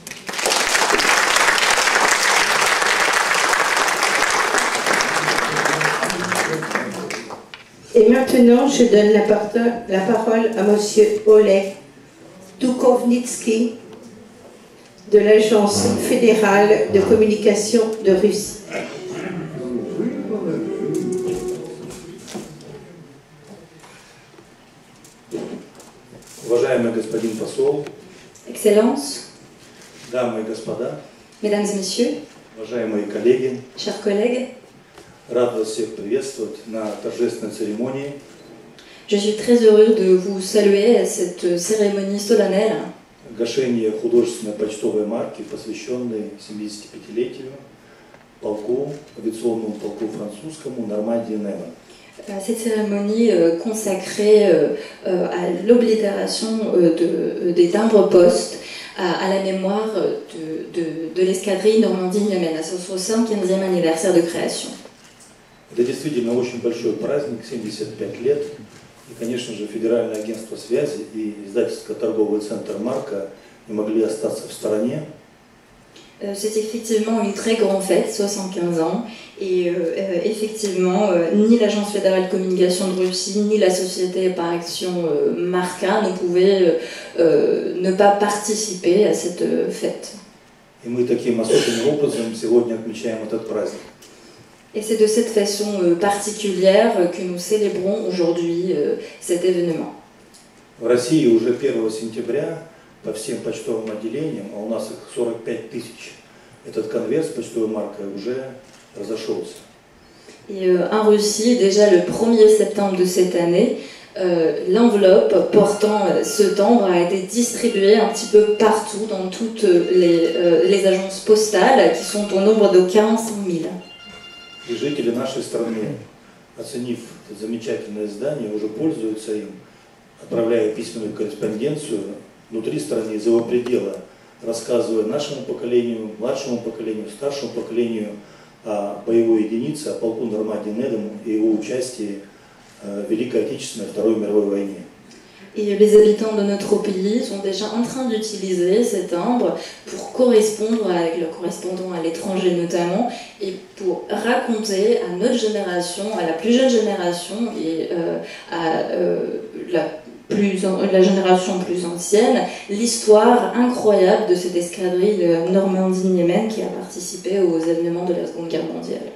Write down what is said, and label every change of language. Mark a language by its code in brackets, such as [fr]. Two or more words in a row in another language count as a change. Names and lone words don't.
[fr] Et maintenant, je donne la parole à M. Oleg Dukovnitsky de l'Agence fédérale de communication de Russie. [ru] Уважаемый господин посол, Excellences, дамы и господа, [fr] Mesdames et Messieurs, [ru] уважаемые коллеги, [fr] chers collègues, [ru] рад вас всех приветствовать на торжественной церемонии. [fr] je suis très heureux de vous saluer à cette cérémonie solennelle [ru] Гашение художественной почтовой марки, посвященной 75-летию полку, авиационному полку французскому Нормандии-Немен. [fr] Cette cérémonie consacrée à l'oblitération des timbres postes à la mémoire de l'escadrille Normandie-Niemen, à son 75e anniversaire de création. [ru] Это действительно очень большой праздник, 75 лет. И, конечно же, Федеральное агентство связи и издательско-торговый центр «Марка» не могли остаться в стороне. [fr] C'est effectivement une très grande fête, 75 ans, et effectivement, ni l'Agence fédérale de communication de Russie, ni la société par action Marca ne pouvaient ne pas participer à cette fête. [ru] И мы таким особенным образом сегодня отмечаем этот праздник. [fr] Et c'est de cette façon particulière que nous célébrons aujourd'hui cet événement. [ru] В России уже 1 сентября по всем почтовым отделениям, а у нас их 45 тысяч, этот конверт с почтовой маркой уже разошелся. [fr] Et en Russie, déjà le 1er septembre de cette année, l'enveloppe portant ce timbre a été distribuée un petit peu partout dans toutes les agences postales qui sont au nombre de 400 000. [ru] И жители нашей страны, оценив это замечательное издание, уже пользуются им, отправляя письменную корреспонденцию внутри страны, за его пределы, рассказывая нашему поколению, младшему поколению, старшему поколению о боевой единице, о полку Нормандии-Немен и его участии в Великой Отечественной Второй мировой войне. [fr] Et les habitants de notre pays sont déjà en train d'utiliser ces timbres pour correspondre avec leurs correspondants à l'étranger notamment, et pour raconter à notre génération, à la plus jeune génération et à la génération plus ancienne, l'histoire incroyable de cette escadrille Normandie-Niemen qui a participé aux événements de la Seconde Guerre mondiale.